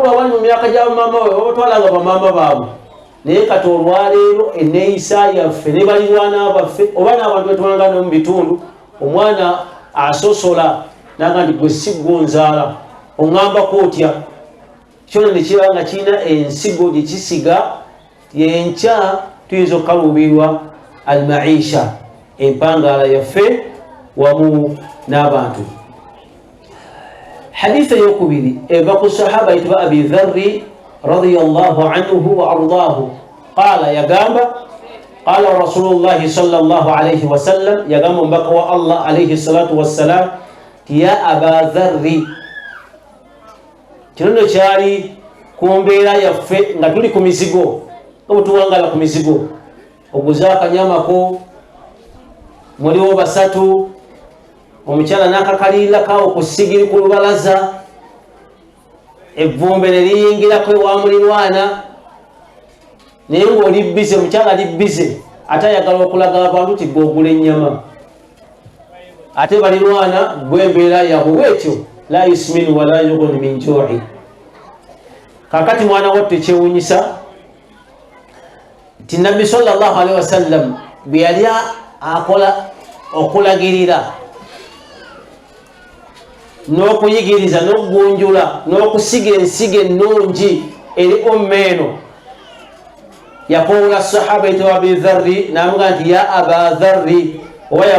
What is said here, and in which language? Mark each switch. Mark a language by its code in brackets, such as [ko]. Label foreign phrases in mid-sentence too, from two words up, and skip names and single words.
[lg] abali mu myaka gya bamaama we babatwalanga bamaama baabwe naye kati olwaleero enneeyisa yaffe ne balirwana baffe oba n'abantu betwangana mu bitundu omwana asosola naga nti gwe siggo nzaala oŋŋambako otya kyona ne kiba nga kirina ensigo gye kisiga yenkya tuyinza okukaluubirwa almaisha empangaala yaffe wamu n'abantu. Haditha eyokubiri eva ku sahaba yitibwa Abi Dharri [ar] رضي الله عنه وأرضاه قال [lg] yagamba [ar] قال رسول الله صلى الله عليه وسلم [lg] yagamba omubaka wa Allah [ar] عليه الصلاة والسلام يا أبا ذر [lg] kino kyali ku mbeera yaffe nga tuli ku mizigo nga bwetuwangala ku mizigo oguza akanyamako muliwo 3 omukyala n'akakaliirakawo ku sigiri ku lubalaza evvumbe ne liyingirako ewa mulirwana naye ng'oli bize omukyala ali bize ate ayagala okulaga abantu ti gwe ogula ennyama ate balirwana gw'embeera yabwe bwekyo [ar] لا يسمن ولا يغني من جوع. [lg] Kakati mwana wattu ekyewuunyisa ti nabbi [ar] صلى الله عليه وسلم [lg] bwe yali akola okulagirira n'okuyigiriza n'okugunjula n'okusiga ensigo ennungi eri ommeeno. Yaqula sahaba ito Abi Dharri namuga nti [ar] يا أبا ذر [lg] oba ya